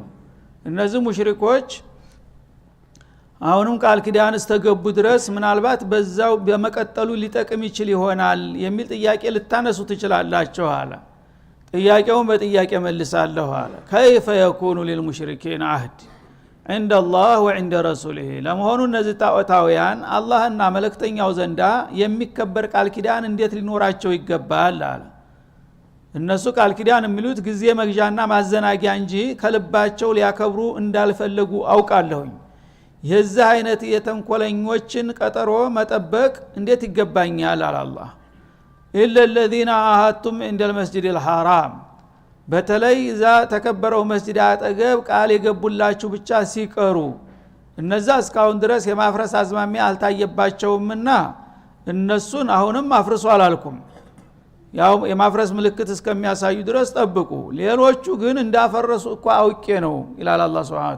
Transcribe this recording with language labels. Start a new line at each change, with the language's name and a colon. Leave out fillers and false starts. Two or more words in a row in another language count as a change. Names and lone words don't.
Amharic: እነዚህ ሙሽሪኮች አሁንም ቃል ኪዳን እስተገቡ ድረስ ምናልባት በዛው በመቀጠሉ ሊጠቅም ይችል ይሆናል የሚል ጥያቄ ልታነሱ ትችላላችሁ አለ። ጥያቄውን በጥያቄ መልሳለሁ አለ።
Arabic: كيف يكون للمشركين عهد عند الله وعند رسوله
Amharic: ለመሆኑ እነዚህ ጣዖታውያን አላህና መልእክተኛው ዘንዳ የሚከበር ቃል ኪዳን እንዴት ሊኖራቸው ይገባል አለ። እነሱ ቃል ኪዳን የሚሉት ጊዜ መግዣና ማዘናጊያ እንጂ ከልባቸው ሊያከብሩ እንዳልፈለጉ አውቃለሁኝ። የዚህ አይነት የተንኮለኞችን ቀጠሮ መጠበቅ እንዴት ይገባኛል አለ አላህ። ኢለ
Arabic: الذين عاهدتم عند المسجد الحرام
Amharic: በተለይ እዛ ተከበረው መስጂድ አጠገብ ቃል የገቡላችሁ ብቻ ሲቀሩ እነዛ እስካሁን ድረስ የማፍረስ አዝማሚያ አልታየባቸውምና እነሱን አሁንም አፍርሱ አላልኩም ያው የማፍረስ ምልክት እስከሚያሳዩ ድረስ ጠብቁ ሌሎቹ ግን እንዳፈረሱ እኮ አውቄ ነው ይላል አላህ
Arabic: سبحانه و